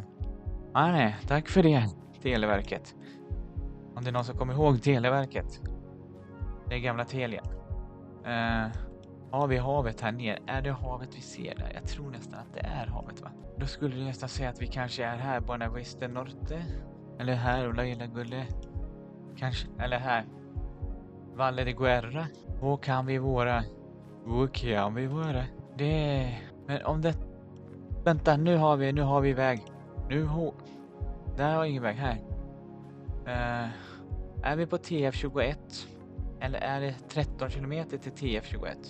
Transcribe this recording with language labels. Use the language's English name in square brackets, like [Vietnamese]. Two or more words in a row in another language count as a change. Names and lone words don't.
[Swedish] Nej, tack för det, Televerket. Om det är någon som kommer ihåg Televerket. Det är gamla Telia. Har vi havet här nere? Är det havet vi ser där? Jag tror nästan att det är havet, va? Då skulle det nästan säga att vi kanske är här, Buena Vista Norte. Eller här, Ola Illa Gulle. Kanske, eller här. Valle de Guerra. Och kan vi vara? Men om det... Vänta, nu har vi väg. Där har ingen väg här. Är vi på TF21? Eller är det 13 kilometer till TF21?